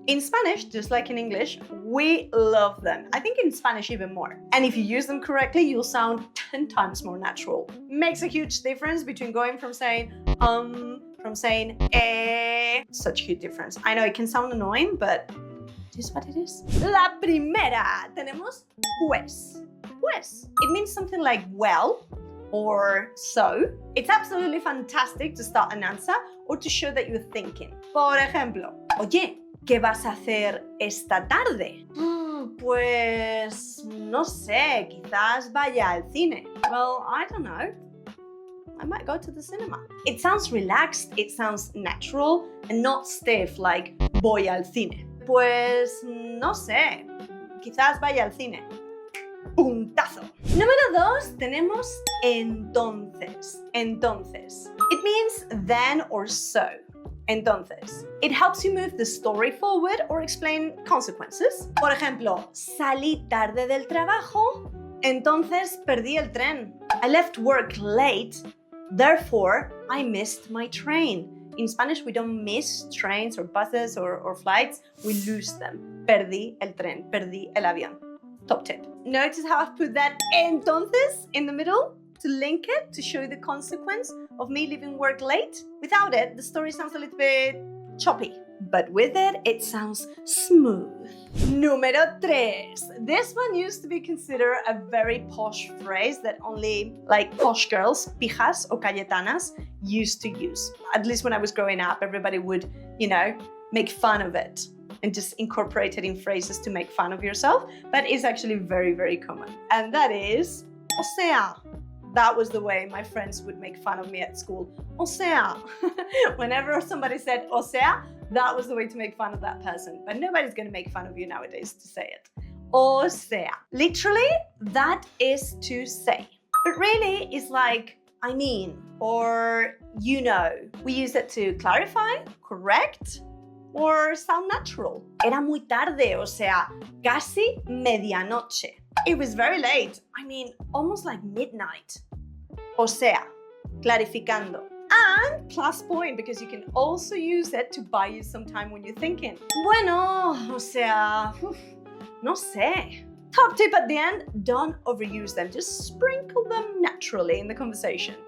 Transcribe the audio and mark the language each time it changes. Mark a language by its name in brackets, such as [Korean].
[English] In Spanish, just like in English, we love them. I think in Spanish even more. And if you use them correctly, you'll sound 10 times more natural. Makes a huge difference between going from saying from saying Such a huge difference. I know it can sound annoying, but it is what it is. [Spanish] La primera, tenemos pues. Pues. [English] It means something like well, or so. It's absolutely fantastic to start an answer or to show that you're thinking. [Spanish] Por ejemplo, oye, ¿qué vas a hacer esta tarde? Pues no sé, quizás vaya al cine. [English] Well, I don't know. I might go to the cinema. It sounds relaxed, it sounds natural, and not stiff like [Spanish] voy al cine. Pues no sé, quizás vaya al cine. Puntazo. Número 2, tenemos entonces. [English] Entonces. It means then or so. Entonces. It helps you move the story forward or explain consequences. [Spanish] Por ejemplo, salí tarde del trabajo, entonces perdí el tren. [English] I left work late, therefore I missed my train. In Spanish, we don't miss trains or buses or flights, we lose them. [Spanish] Perdí el tren, perdí el avión. [English] Top tip. Notice how I've put that entonces in the middle to link it, to show the consequence of me leaving work late. Without it, the story sounds a little bit choppy, but with it, it sounds smooth. [Spanish] Número 3. [English] This one used to be considered a very posh phrase that only like posh girls, pijas or cayetanas, used to use. At least when I was growing up, everybody would, make fun of it and just incorporate it in phrases to make fun of yourself, but it's actually very, very common. And that is, o sea. That was the way my friends would make fun of me at school. O sea. Whenever somebody said o sea, that was the way to make fun of that person. But nobody's going to make fun of you nowadays to say it. O sea. Literally, that is to say. But really, it's like, I mean, or you know. We use it to clarify, correct, or sound natural. [Spanish] Era muy tarde, o sea, casi medianoche. [English] It was very late. I mean, almost like midnight. [Spanish] O sea, clarificando. [English] And plus point, because you can also use it to buy you some time when you're thinking. [Spanish] Bueno, o sea, no sé. [English] Top tip at the end, don't overuse them. Just sprinkle them naturally in the conversation.